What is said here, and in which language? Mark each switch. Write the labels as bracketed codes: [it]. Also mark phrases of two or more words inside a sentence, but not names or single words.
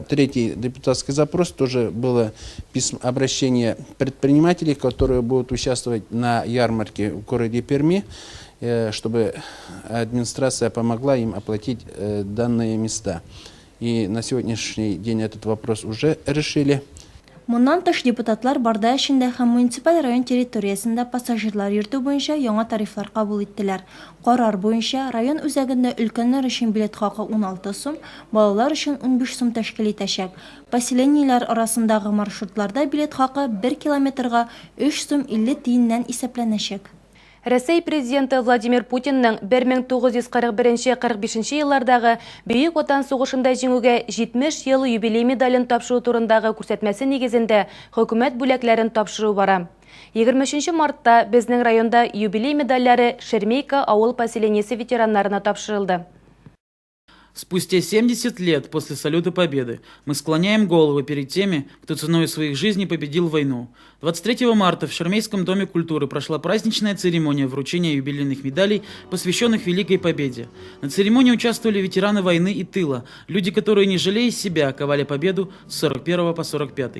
[ru] Третий депутатский запрос тоже было обращение предпринимателей, которые будут участвовать на ярмарке в городе Перми, чтобы администрация помогла им оплатить данные места. И на сегодняшний день этот вопрос уже решили. [tt] Моннан тыш депутатлар Барда эшендә һәм муниципаль район территориясендә пассажирлар йөртү буенча яңа тарифлар кабул иттеләр. Карар буенча район үзәгендә өлкәннәр өчен билет хакы 16 сум, балалар өчен 15 сум тәшкил итәчәк. Поселениеләр арасындагы маршрутларда билет хакы 1 километрга 3 сум 50 тиеннән исәпләнәчәк. Рәсәй президенты Владимир Путинның 1941-45 еллардагы Бөек Отан сугышында җиңүгә 70 ел юбилей медален тапшыру турындагы күрсәтмәсе нигезендә хөкүмәт бүләкләрен тапшыру бара. 23 мартта безнең районда юбилей медальләре Шермейка авыл поселениясе ветераннарына тапшырылды. [ru] Спустя 70 лет после салюта Победы мы склоняем головы перед теми, кто ценой своих жизней победил войну. 23 марта в Шермейском доме культуры прошла праздничная церемония вручения юбилейных медалей, посвященных Великой Победе. На церемонии участвовали ветераны войны и тыла, люди, которые, не жалея себя, ковали победу с 41 по 45.